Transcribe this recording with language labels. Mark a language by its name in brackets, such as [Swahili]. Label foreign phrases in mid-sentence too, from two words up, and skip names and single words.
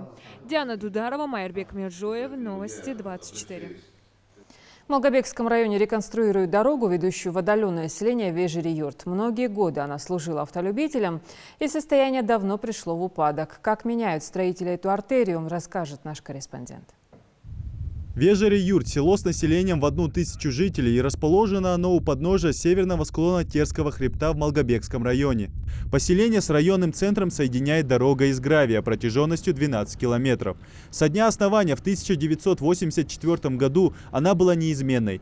[Russian] Диана Дударова, Майербек Миржоев, Новости 24. В Малгобекском районе реконструируют дорогу, ведущую в отдаленное селение Вежери-Юрт. Многие годы она служила автолюбителям, и состояние давно пришло в упадок. Как меняют строители эту артерию, расскажет наш корреспондент. Вежери-Юрт – село с населением в 1000 жителей, и расположено оно у подножия северного склона Терского хребта в Малгобекском районе. Поселение с районным центром соединяет дорога из гравия протяженностью 12 километров. Со дня основания в 1984 году она была неизменной.